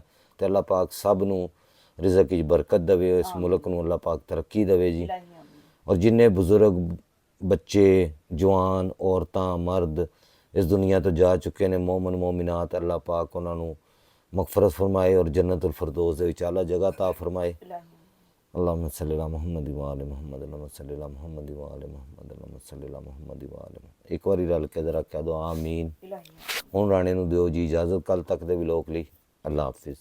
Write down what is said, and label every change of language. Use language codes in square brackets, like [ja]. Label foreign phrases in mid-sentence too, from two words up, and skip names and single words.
[pa] ਤੇ ਅੱਲਾਹ ਪਾਕ ਸਭ ਨੂੰ ਰਿਜ਼ਕ 'ਚ ਬਰਕਤ ਦੇਵੇ, ਇਸ ਮੁਲਕ ਨੂੰ ਅੱਲਾਹ ਪਾਕ ਤਰੱਕੀ ਦੇਵੇ ਜੀ। ਔਰ ਜਿੰਨੇ ਬਜ਼ੁਰਗ, ਬੱਚੇ, ਜਵਾਨ, ਔਰਤਾਂ, ਮਰਦ ਇਸ ਦੁਨੀਆ ਤੋਂ ਜਾ ਚੁੱਕੇ ਨੇ, ਮੋਮਨ ਮੋਮਿਨਾਤ, ਅੱਲਾਹ ਪਾਕ ਉਹਨਾਂ ਨੂੰ ਮਗਫਰਤ ਫਰਮਾਏ ਔਰ ਜੰਨਤੁਲ ਫਿਰਦੌਸ ਦੇ ਵਿੱਚ ਆਲਾ ਜਗ੍ਹਾ ਤਾ ਫਰਮਾਏ। [ar] اللهم صل على محمد وآل محمد، اللهم صل على محمد وآل محمد، اللهم صل على محمد وآل محمد. [pa] ਇੱਕ ਵਾਰੀ ਰਲ ਕੇ ਜ਼ਰਾ ਕਹਿ ਦਿਓ ਆਮੀਨ। ਹੁਣ ਰਾਣੇ ਨੂੰ ਦਿਓ ਜੀ ਇਜਾਜ਼ਤ ਕੱਲ ਤੱਕ ਦੇ ਵਲੋਗ ਲਈ। ਅੱਲਾਹ ਹਾਫਿਜ਼।